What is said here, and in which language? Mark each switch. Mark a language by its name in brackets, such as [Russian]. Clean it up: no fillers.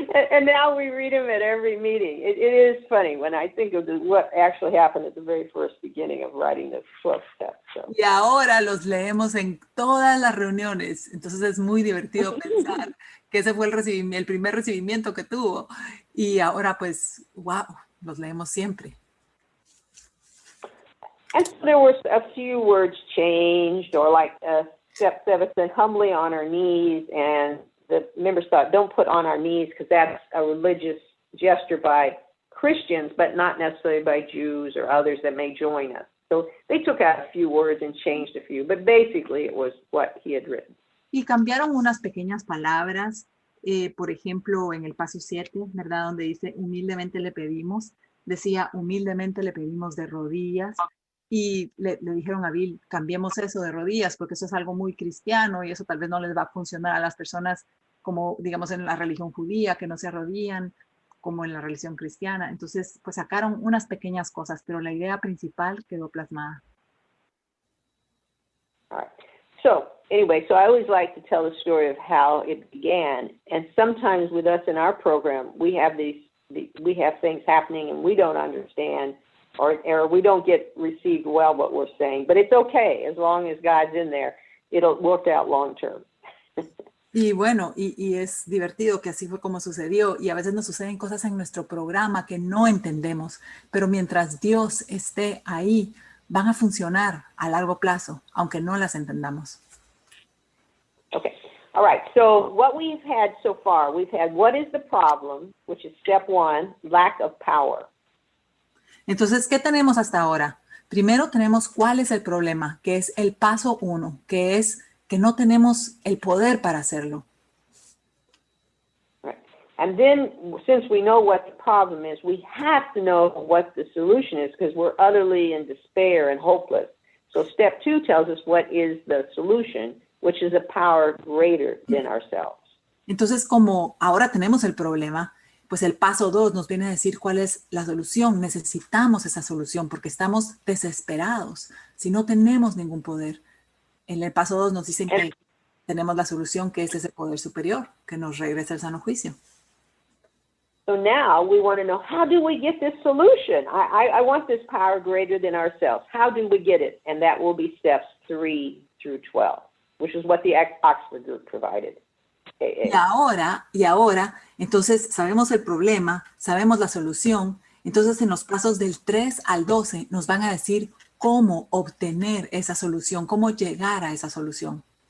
[English] And now we read him at every meeting. It is funny when I think of what actually happened at the very first beginning of writing the 12 steps. So. [Spanish] Y ahora los leemos en todas las reuniones. Entonces es muy divertido pensar que ese fue el primer recibimiento que tuvo. Y ahora pues, wow, los leemos siempre. [English] And so there were a few words changed, or like step 7, humbly on our knees, and the members thought, don't put on our knees because that's a religious gesture by Christians, but not necessarily by Jews or others that may join us. So they took out a few words and changed a few, but basically it was what he had written. [Spanish] Y cambiaron unas pequeñas palabras, por ejemplo, en el paso 7, ¿verdad? Donde dice, humildemente le pedimos, decía, humildemente le pedimos de rodillas. Y le dijeron a Bill, cambiemos eso de rodillas porque eso es algo muy cristiano y eso tal vez no les va a funcionar a las personas como, digamos, en la religión judía, que no se arrodillan, como en la religión cristiana. Entonces, pues sacaron unas pequeñas cosas, pero la idea principal quedó plasmada. [English] All right. So, anyway, I always like to tell the story of how it began. And sometimes with us in our program, we have things happening and we don't understand. Or we don't get received well what we're saying. But it's okay. As long as God's in there, it'll work out long term. [Spanish] Y bueno, y es divertido que así fue como sucedió. Y a veces nos suceden cosas en nuestro programa que no entendemos. Pero mientras Dios esté ahí, van a funcionar a largo plazo, aunque no las entendamos. [English] Okay. All right. So what we've had so far, we've had what is the problem, which is step 1, lack of power. [Spanish] Entonces, ¿qué tenemos hasta ahora? Primero tenemos cuál es el problema, que es el paso 1, que es que no tenemos el poder para hacerlo. [English] Right. And then, since we know what the problem is, we have to know what the solution is because we're utterly in despair and hopeless. So step 2 tells us what is the solution, which is a power greater than ourselves. [Spanish] Entonces, como ahora tenemos el problema, pues el paso 2 nos viene a decir cuál es la solución. Necesitamos esa solución porque estamos desesperados si no tenemos ningún poder. En el paso 2 nos dicen que tenemos la solución, que es ese poder superior, que nos regresa el sano juicio. [English] So now we want to know, how do we get this solution? I want this power greater than ourselves. How do we get it? And that will be steps 3 through 12, which is what the Oxford group provided. [Spanish] Y ahora, entonces sabemos el problema, sabemos la solución. Entonces en los pasos del 3 al 12 nos van a decir cómo obtener esa solución, cómo llegar a esa solución.